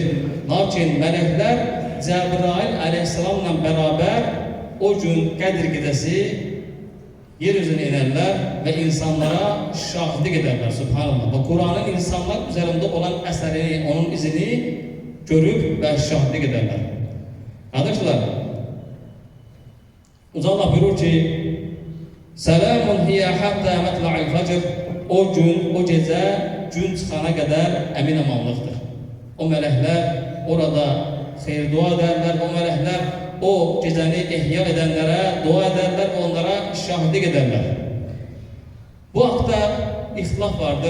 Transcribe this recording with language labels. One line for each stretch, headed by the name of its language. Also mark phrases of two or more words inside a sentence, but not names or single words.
Azerbaijani: Lakin mələklər Cəbrail aleyhisselamla beraber o gün Qədr gecəsi yer üzünə inerlər və insanlara şahidlik edərlər. Subhanallah. Və Kur'an'ın insanlar üzərində olan əsərini, onun izini görüb və şahidlik edərlər. Kardeşler, Uca Allah buyurur ki,
Arabic: "سلام هي حتى مطلع الفجر."
Azerbaijani: O gün, o gecə gün çıxana qədər əmin amanlıqdır. O mələklər orada xeyir dua edərlər, o mələklər o gecəni ihya edənlərə dua edərlər, onlara şahidlik edərlər. Bu haqda ixtilaf vardır.